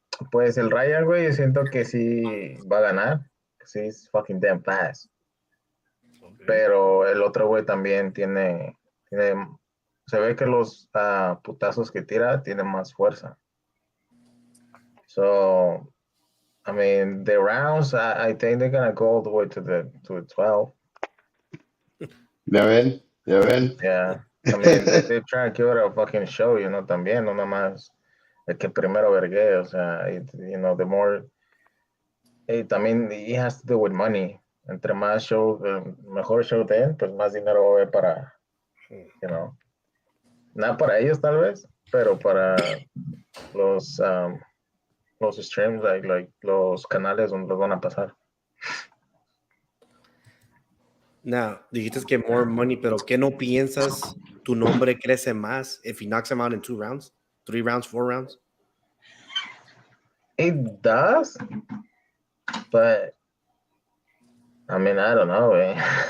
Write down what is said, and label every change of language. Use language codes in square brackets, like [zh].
[es] Pues el Ryan, güey, yo siento que sí va a ganar. Sí, es [en] fucking damn fast. [es] Okay. Pero el otro güey también tiene, se ve que los putazos que tira tienen más fuerza. [en] So, I mean, the rounds, I think they're gonna go all the way to the 12. [es] Ya ven. [en] Yeah. I mean, they're trying to give it a fucking show, you know, [es] también, no nada más el que primero vergue, o sea, [en] you know, the more, también, it has to do with money. [es] Entre más show, mejor show den, pues más dinero va a haber para, you know, no para ellos tal vez, pero para los streams, like los canales donde los van a pasar. [en] Now, [es] dijiste que [en] more money, [es] pero ¿qué no piensas tu nombre crece más [en] if he knocks him out in 2 rounds, 3 rounds, 4 rounds? It does, but I mean, I don't know, eh.